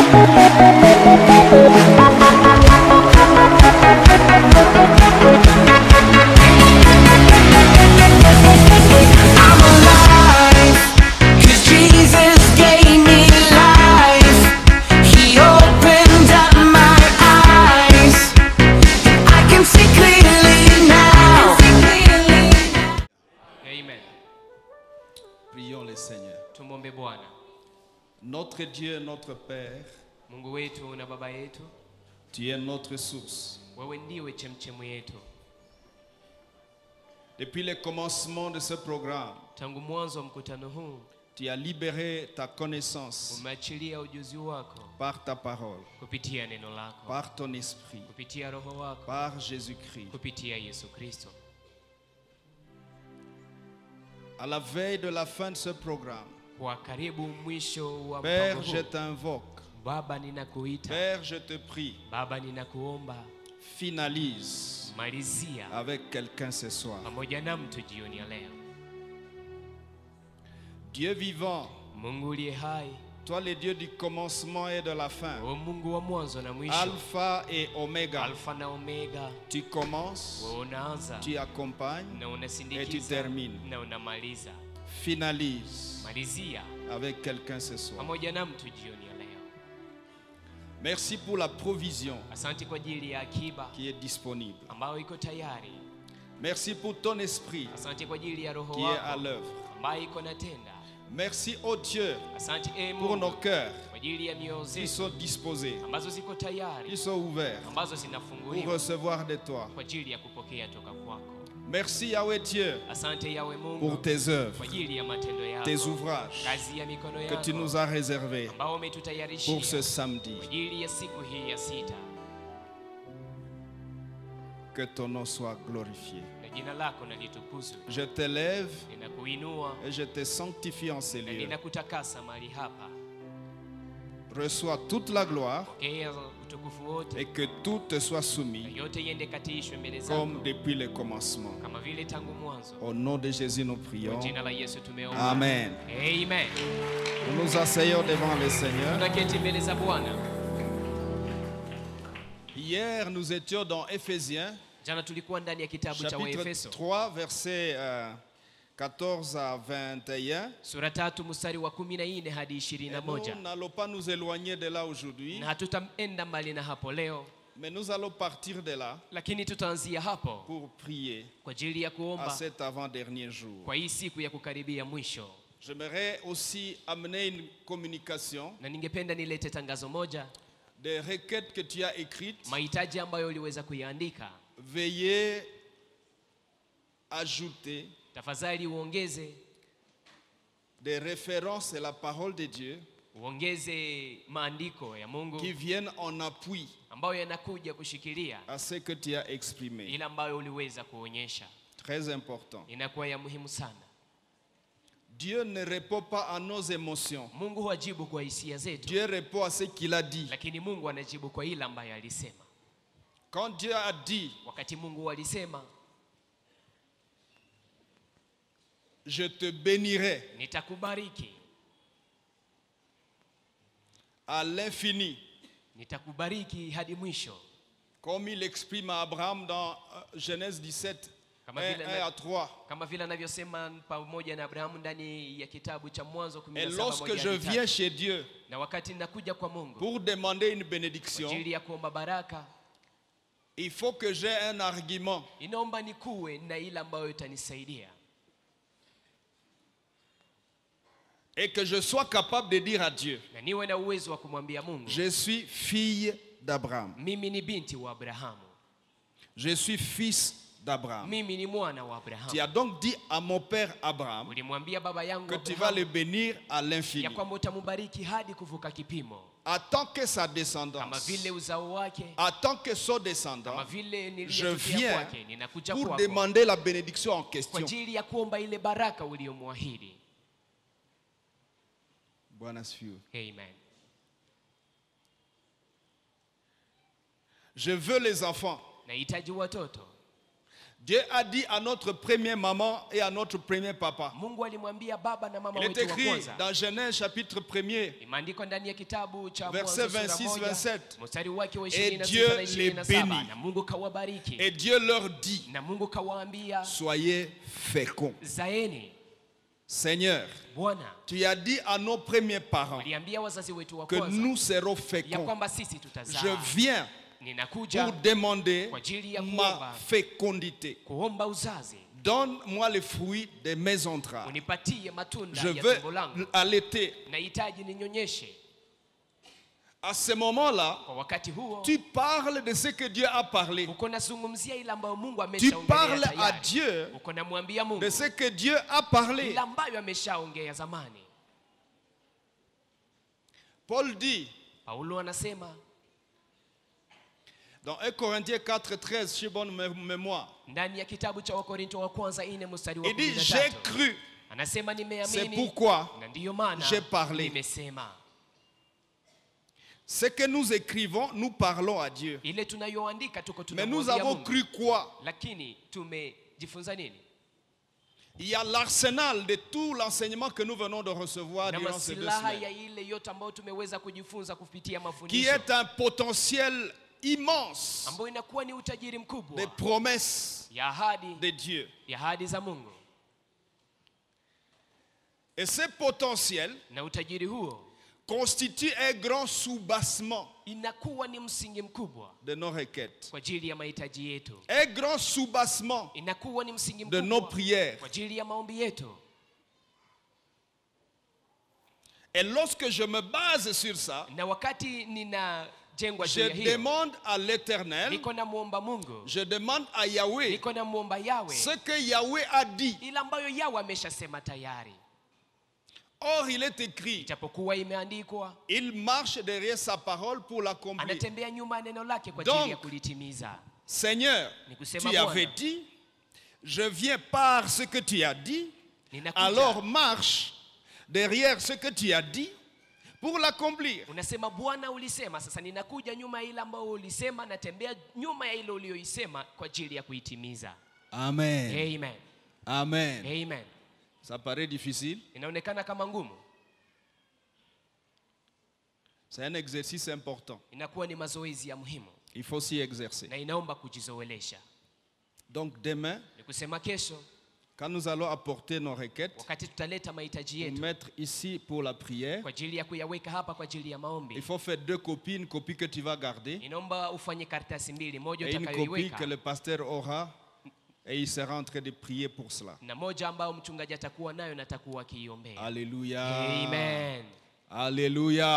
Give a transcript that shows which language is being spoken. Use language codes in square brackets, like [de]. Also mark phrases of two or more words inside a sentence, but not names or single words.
[en] I'm alive, 'cause Jesus gave me life. He opened up my eyes. I can see clearly now. Amen. [fr] Prions le Seigneur. [sw] Tumwombe Bwana. [fr] Notre Dieu, notre Père, [sw] Mungu wetu na baba yetu, [fr] tu es notre source. [sw] wewe ndiwe chemchemu yetu. [fr] Depuis le commencement de ce programme, [sw] Tangu mwanzo wa mkutano huu, [fr] tu as libéré ta connaissance [sw] umeachilia ujuzi wako [fr] par ta parole, [sw] kupitia neno lako, [fr] par ton esprit, [sw] kupitia roho wako, [fr] par Jésus-Christ. [sw] kupitia Yesu Kristo. [fr] À la veille de la fin de ce programme, [sw] Kwa karibu mwisho wa [fr] Père, [sw] mpango [fr] je [sw] huu, [fr] t'invoque. [sw] Baba ninakuita, [fr] Père, je te prie, [sw] Baba ninakuomba, [fr] finalise [sw] malizia [fr] avec quelqu'un ce soir. [sw] pamoja na mtu jioni ya leo. [fr] Dieu vivant, [sw] Mungu uliye hai, [fr] toi le Dieu du commencement et de la fin, [sw] wewe Mungu wa mwanzo na mwisho, [fr] Alpha et Oméga, [sw] Alfa na Omega, [fr] tu commences, [sw] wewe unaanza [fr] tu accompagnes [sw] na [fr] et tu [sw] unasindikiza [fr] termines. [sw] na unamaliza. [fr] Finalise [sw] Malizia [fr] avec quelqu'un ce soir. [sw] pamoja na mtu jioni ya leo. [fr] Merci pour la provision [sw] Asante kwa ajili ya akiba [fr] qui est disponible. [sw] ambayo iko tayari. [fr] Merci pour ton esprit [sw] Asante kwa ajili ya roho [fr] qui est à [sw] wako [fr] l'œuvre. [sw] ambayo iko natenda. [fr] Merci, ô Dieu, [sw] Asante [fr] pour nos [sw] Mungu [fr] cœurs [sw] kwa ajili ya mioyo [fr] qui [sw] zetu [fr] sont disposés, [sw] ambazo ziko [fr] qui [sw] tayari, [fr] sont ouverts [sw] ambazo [fr] pour [sw] zinafunguliwa [fr] recevoir de toi. [sw] kwa ajili ya kupokea toka kwako. [fr] Merci, Yahweh Dieu, [sw] Asante yawe [fr] pour [sw] Mungu [fr] tes [sw] kwa [fr] œuvres, [sw] ajili ya matendo yako, [fr] tes ouvrages [sw] kazi ya mikono [fr] que tu [sw] yako [fr] nous as réservés [sw] ambao [fr] pour [sw] umetutayarishia [fr] ce samedi. [sw] kwa ajili ya siku hii ya sita. [fr] Que ton nom soit glorifié. [sw] Na jina lako na litukuzwe. [fr] Je t'élève [sw] Ninakuinua [fr] et je te sanctifie en ces [sw] na [fr] lieux. [sw] ninakutakasa mahali hapa. [fr] Reçois toute la gloire [sw] Pokea utukufu wote [fr] et que tout te soit [sw] na [fr] soumis [sw] yote iende katiishwe mbele zako [fr] comme depuis le commencement. [sw] kama vile tangu mwanzo. [fr] Au nom de Jésus, nous [sw] Kwa [fr] prions. [sw] jina la Yesu tumeomba. Amen. Amen. [fr] Nous nous asseyons devant le Seigneur. [sw] Tunaketi mbele za Bwana. [fr] Hier, nous étions dans Éphésiens, [sw] Jana tulikuwa ndani ya kitabu cha [fr] chapitre [sw] Waefeso [fr] 3, versets 14 à 21. [sw] sura 3 mstari wa 14 hadi [fr] Et nous [sw] 21. [fr] n'allons pas nous éloigner de là aujourd'hui, [sw] Na hatutaenda mbali na hapo leo, [fr] mais nous allons partir de là [sw] lakini tutaanzia hapo [fr] pour prier [sw] kwa ajili ya [fr] à [sw] kuomba [fr] cet avant-dernier jour. [sw] kwa hii siku ya kukaribia mwisho. [fr] J'aimerais aussi amener une communication [sw] Na ningependa nilete tangazo moja, [fr] des requêtes que tu as écrites. [sw] mahitaji ambayo uliweza kuyaandika. [fr] Veuillez ajouter [sw] Tafadhali uongeze [fr] des références à la parole de Dieu [sw] maandiko ya Mungu [fr] qui viennent en appui [sw] ambayo yanakuja kushikilia [fr] à ce que tu as exprimé. [sw] ile ambayo uliweza kuonyesha. [fr] Très important. [sw] Inakuwa ya muhimu sana. [fr] Dieu ne répond pas à nos émotions. [sw] Mungu hajibu kwa hisia zetu, [fr] Dieu répond à ce qu'il a dit. [sw] lakini Mungu anajibu kwa ile ambayo alisema. [fr] Quand Dieu a dit, [sw] Wakati Mungu alisema, [fr] je te bénirai [sw] nitakubariki, [fr] à l'infini, [sw] nitakubariki hadi mwisho, [fr] comme il exprime à Abraham dans Genèse 17, [sw] Kama 1 vile [fr] à 3. [sw] kama vile anavyosema pamoja na Abrahamu ndani ya kitabu cha Mwanzo [fr] Et 17 lorsque [sw] moja [fr] je [sw] hadi tatu. [fr] viens chez Dieu [sw] Na wakati ninakuja kwa Mungu [fr] pour demander une [sw] kwa [fr] bénédiction, [sw] ajili ya kuomba baraka, [fr] il faut que j'ai un argument. [sw] inaomba nikuwe na ile ambayo itanisaidia, [fr] Et que je sois capable de dire à Dieu, [sw] na niwe na uwezo wa kumwambia Mungu, [fr] je suis fille d'Abraham. [sw] mimi ni binti wa Abrahamu, [fr] Je suis fils d'Abraham. [sw] mimi ni mwana wa [fr] Tu [sw] Abrahamu. [fr] as donc dit à mon père Abraham [sw] Ulimwambia baba yangu [fr] que tu vas le [sw] Abrahamu [fr] bénir à l'infini. [sw] ya kwamba utamubariki hadi kuvuka kipimo, [fr] Attends que sa [sw] kama [fr] descendance, [sw] vile uzao wake, [fr] attends que son descendant [sw] kama vile [fr] je [sw] niliyotukia [fr] viens [sw] kwake, ninakuja [fr] pour [sw] kwako [fr] demander la bénédiction en [sw] kwa [fr] question. [sw] ajili ya kuomba ile baraka uliyomwahidi. Bwana asifiwe. Amen. [fr] Je veux les enfants. [sw] Nahitaji watoto. [fr] Dieu a dit à notre première maman et à notre premier papa. [sw] Mungu alimwambia baba na mama [fr] Il est [sw] wetu wa [fr] écrit [sw] kwanza. [fr] dans Genèse chapitre 1er, [sw] Imeandikwa ndani ya kitabu cha [fr] verset [sw] Mwanzo sura [fr] 26, [sw] moja, [fr] 27. [sw] mstari wake wa [fr] Et [sw] 26 [fr] Dieu [sw] na [fr] les [sw] 27, [fr] bénit. [sw] na Mungu kawabariki. [fr] Et Dieu leur dit, [sw] Na Mungu kawaambia, [fr] soyez féconds. [sw] zaeni. [fr] Seigneur, [sw] Bwana, [fr] tu as dit à nos premiers parents [sw] uliambia wazazi wetu wa [fr] que [sw] kwanza [fr] nous serons [sw] ya [fr] féconds. [sw] kwamba sisi [fr] Je [sw] tutazaa. [fr] viens [sw] Ninakuja [fr] pour demander [sw] kwa ajili ya [fr] ma [sw] kuomba, [fr] fécondité. [sw] kuomba uzazi. [fr] Donne-moi les fruits de mes entrailles. [sw] Unipatie matunda [fr] Je [sw] ya [fr] veux [sw] tumbo langu. [fr] allaiter. [sw] Nahitaji ninyonyeshe. [fr] À ce moment-là, [sw] Kwa wakati huo [fr] tu parles de ce que Dieu a parlé. [sw] uko nazungumzia ile ambayo Mungu [fr] Tu [sw] ameshaongelea [fr] parles à [sw] tayari. [fr] Dieu [sw] Uko namwambia Mungu [fr] de ce que Dieu a parlé. [sw] ile ambayo ameshaongea zamani. [fr] Paul dit [sw] Paulo anasema [fr] dans 1 Corinthiens 4, 13, chez bonne mémoire, [sw] ndani ya kitabu cha Wakorinto wa kwanza 4 mstari wa [fr] il dit, j'ai [sw] 13. [fr] cru, [sw] Anasema [fr] c'est [sw] nimeamini [fr] pourquoi [sw] na ndiyo maana [fr] j'ai parlé. [sw] nimesema. [fr] Ce que nous écrivons, nous parlons à Dieu. [sw] Ile tunayoandika tuko [fr] Mais nous [sw] tunamwambia [fr] avons [sw] Mungu. [fr] cru quoi? [sw] Lakini tumejifunza nini? [fr] Il y a l'arsenal de tout l'enseignement que nous venons de recevoir [sw] Na [fr] durant ces 2 [sw] masilaha ya [fr] semaines, [sw] ile yote ambayo tumeweza kujifunza kupitia [fr] qui [sw] mafundisho [fr] est un potentiel immense [sw] ambayo inakuwa ni utajiri [fr] des [sw] mkubwa [fr] promesses [sw] ya ahadi [fr] de Dieu. [sw] za Mungu. [fr] Et ce potentiel [sw] Na utajiri huo [fr] constitue un grand soubassement [sw] inakuwa ni msingi mkubwa [fr] de nos requêtes, [sw] kwa ajili ya mahitaji yetu. [fr] un grand soubassement [sw] Inakuwa ni msingi [fr] de nos [sw] mkubwa [fr] prières. [sw] kwa ajili ya maombi yetu. [fr] Et lorsque je me base sur ça, [sw] Na wakati ninajengwa juu [fr] je [sw] ya hiyo, [fr] demande à l'Éternel, [sw] niko namuomba Mungu, [fr] je demande à Yahweh [sw] niko namuomba Yawe [fr] ce que Yahweh a dit. [sw] ile ambayo Yawe ameshasema tayari. [fr] Or, il est écrit, [sw] Ijapokuwa imeandikwa, [fr] il marche derrière sa parole pour l'accomplir. [sw] anatembea nyuma ya neno lake kwa [fr] Donc, [sw] ajili ya kulitimiza. [fr] Seigneur, [sw] Ni kusema [fr] tu avais [sw] Bwana, [fr] dit, je viens par ce que tu as dit, [sw] ninakuja. [fr] alors marche derrière ce que tu as dit pour l'accomplir. [sw] Unasema Bwana ulisema, sasa ninakuja nyuma ya ile ambayo ulisema, natembea nyuma ya ile uliyoisema kwa ajili ya kuitimiza. Amen. Amen. Amen. Amen. [fr] Ça paraît difficile. [sw] Inaonekana kama ngumu. [fr] C'est un exercice important. [sw] Inakuwa ni mazoezi ya muhimu [fr] Il faut s'y exercer. [sw] na inaomba kujizoelesha. [fr] Donc demain, [sw] Ni kusema kesho [fr] quand nous allons apporter nos requêtes, [sw] wakati tutaleta mahitaji [fr] pour [sw] yetu [fr] mettre ici pour la prière, [sw] kwa ajili ya kuyaweka hapa kwa ajili ya [fr] il [sw] maombi, [fr] faut faire 2 copies, une copie que tu vas garder [sw] inaomba ufanye karatasi mbili, moja [fr] et une copie que [sw] utakayoiweka [fr] le pasteur aura et il sera en train de prier pour cela. [sw] na moja ambayo mchungaji atakuwa nayo na atakuwa akiiombea. [fr] Alléluia. [sw] Amen. [fr] Alléluia.